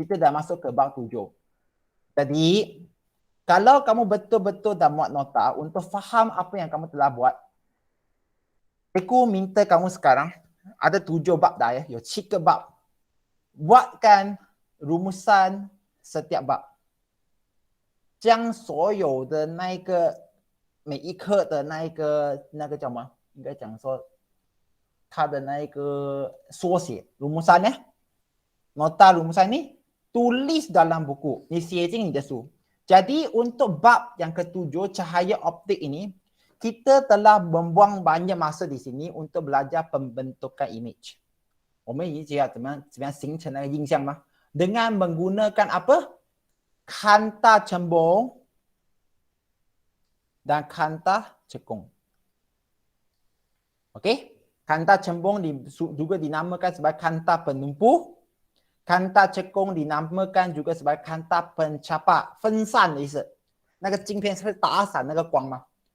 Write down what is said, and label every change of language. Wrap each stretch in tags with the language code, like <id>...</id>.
<ms>Jadi, kalau kamu betul-betul dah buat nota untuk faham apa yang kamu telah buat, aku minta kamu sekarang, ada 7 bab dah ya,</ms> <zh>有7个</zh> <ms>bab. Buatkan rumusan setiap bab.</ms> <zh>将所有的那一个每一课的那个叫什么？应该讲说它的那一个缩写 rumusan ya.</zh> <ms>Nota rumusan ni tulis dalam buku. Ni</ms> <zh>写进你的书.</zh> <ms>Jadi untuk bab yang ketujuh, cahaya optik ini, kita telah membuang banyak masa di sini untuk belajar pembentukan image.</ms> <zh>我们已经知道怎么样形成那个印象吗？</zh> <ms>Dengan menggunakan apa? Kanta cembung dan kanta cekung. Okey? Kanta cembung juga dinamakan sebagai kanta penumpu. Kanta cekung dinamakan juga sebagai kanta pencapa,</ms> <zh>分散的意思。那个镜片是会打散那个光吗？</zh>